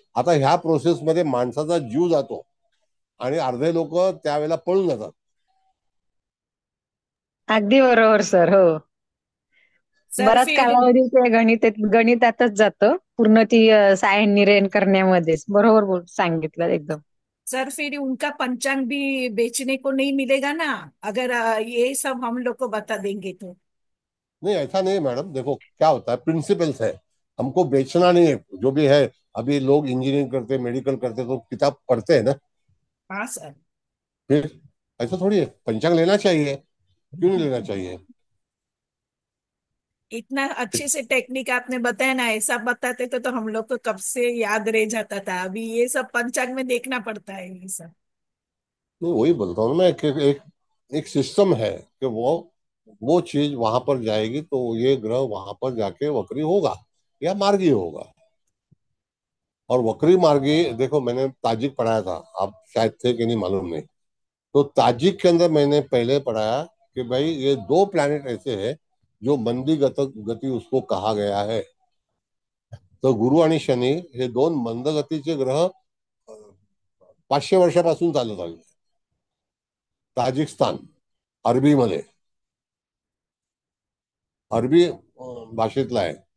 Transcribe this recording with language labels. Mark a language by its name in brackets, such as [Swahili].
[Marathi] आता ह्या प्रोसेसमध्ये माणसाचा जीव जातो आणि अर्धे लोक त्यावेळेला पळून जातात. अगदी बरोबर सर. हो सर बराच [Hindi] फिर [Marathi] कालावधी ते गणितातच जातं पूर्ण ती सायन निर्णय करण्यामध्येच. बरोबर सांगितलं एकदम. [Hindi] सर फिर उनका पंचांग भी बेचने को नहीं मिलेगा ना अगर ये सब हम लोग को बता देंगे तो. नहीं, ऐसा नहीं मैडम, देखो क्या होता है, प्रिंसिपल्स है, हमको बेचना नहीं है जो भी है. अभी लोग इंजीनियरिंग करते, मेडिकल करते तो किताब पढ़ते हैं ना. हाँ सर. फिर ऐसा थोड़ी है, पंचांग लेना चाहिए, क्यों नहीं लेना चाहिए. इतना अच्छे से टेक्निक आपने बताया ना, ऐसा बताते तो हम लोग को कब से याद रह जाता था. अभी ये सब पंचांग में देखना पड़ता है ये सब. नहीं, वही बोलता हूँ मैं कि एक सिस्टम है कि वो चीज वहां पर जाएगी तो ये ग्रह वहां पर जाके वक्री होगा या मार्गी होगा. और वक्री मार्गी, देखो मैंने ताजिक पढ़ाया था, आप शायद थे कि नहीं मालूम नहीं. तो ताजिक के अंदर मैंने पहले पढ़ाया कि भाई ये 2 प्लैनेट ऐसे हैं जो मंदी गति उसको कहा गया है. [Marathi] तो गुरु आणि शनी हे 2 मंदगतीचे ग्रह 500 वर्षापासून चालत आले. ताजिकिस्तान अरबीमध्ये, अरबी भाषेतला आहे.